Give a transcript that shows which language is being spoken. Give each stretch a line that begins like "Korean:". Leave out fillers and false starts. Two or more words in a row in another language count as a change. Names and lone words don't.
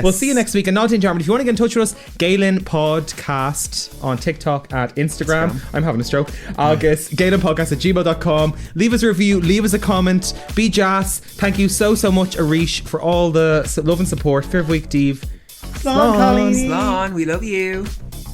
English: We'll see you next week. And not in Germany. If you want to get in touch with us, Gaylinn Podcast on TikTok at Instagram. I'm having a stroke. August, gaylinnpodcast@gmail.com. Leave us a review, leave us a comment. Be jazz. Thank you so much, Arish, for all the love and support. Fair week, Dave. Slán, Colleen. Slán, we love you.